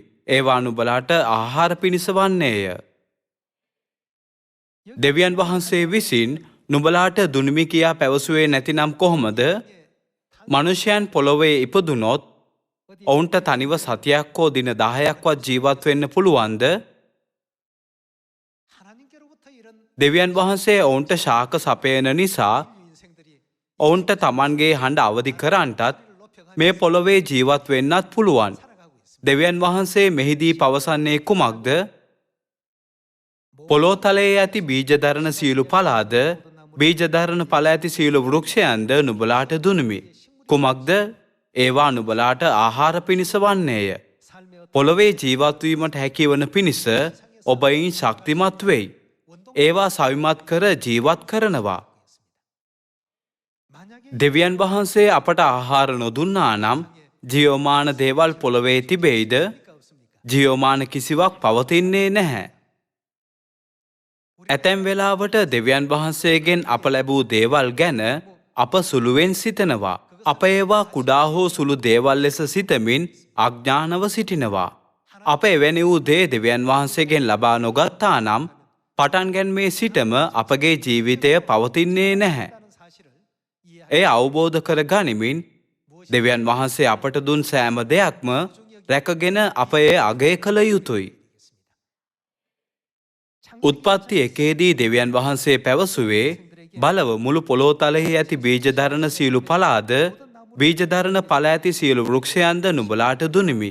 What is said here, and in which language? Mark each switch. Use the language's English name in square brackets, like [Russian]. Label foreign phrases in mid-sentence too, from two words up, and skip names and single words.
[Sinhala] ඒවා නුඹලාට ආහාර පිණිස වන්නේය. දෙවියන් වහන්සේ විසින් නුඹලාට දුනිමි කියා පැවසුවේ නැතිනම් කොහොමද? මනුෂ්‍යයන් පොළොවේ ඉපදුනොත් ඔවුන්ට තනිව සතියක් හෝ දින 10ක්වත් ජීවත් වෙන්න පුළුවන්ද? [Korean] 하나님께로부터 이런 [Sinhala] දෙවියන් වහන්සේ ඔවුන්ට ශාක සපයන නිසා [Korean] 인생들이 [Sinhala] ඔවුන්ට තමන්ගේ හඬ අවදි කරන්නටත් මේ පොළොවේ ජීවත් වෙන්නත් පුළුවන්. [Korean] 살아가고 있습니다. [Sinhala] දෙවියන් වහන්සේ මෙහිදී පවසන්නේ කුමක්ද? පොළොතලයේ ඇති බීජධරණ සීලු පලාද බීජධරණ පල ඇති සීලු වෘක්ෂයන්ද නුඹලාට දුනිමි. කුමක්ද? ඒවා නුඹලාට ආහාර පිණිස වන්නේය. [Korean] 삶의 어떤 [Sinhala] පොළොවේ ජීවත් වීමට හැකිවන පිණිස ඔබයින් ශක්තිමත් වෙයි. ඒවා සවිමත් කර ජීවත් කරනවා. [Korean] 만약에 [Sinhala] දෙවියන් වහන්සේ අපට ආහාර නොදුන්නා නම් ජීවමාන දේවල් පොළොවේ තිබෙයිද? [Korean] 없습니까? [Sinhala] ජීවමාන කිසිවක් පවතින්නේ නැහැ. ඇතැම් වෙලාවට දෙවියන් වහන්සේගෙන් අප ලැබූ දේවල් ගැන අප සුළුවෙන් සිතනවා. අප ඒවා කුඩා හෝ සුළු දේවල් ලෙස සිතමින් අඥානව සිටිනවා. අප එවැනි වූ දේ දෙවියන් වහන්සේගෙන් ලබා නොගත්තා නම් පටන් ගැන්මේ සිටම අපගේ ජීවිතය පවතින්නේ නැහැ. [Korean] 하는 사실을 이해하 [Sinhala] එය අවබෝධ කර ගනිමින් දෙවියන් වහන්සේ අපට දුන් සෑම දෙයක්ම රැකගෙන අප එය අගය කළ යුතුයි. උත්පත්ති 1දී දෙවියන් වහන්සේ පැවසුවේ බලව මුළු පොළොතලෙහි ඇති බීජධරණ සීලු පලාද බීජධරණ පල ඇති සීලු වෘක්ෂයන්ද නුඹලාට දුනිමි.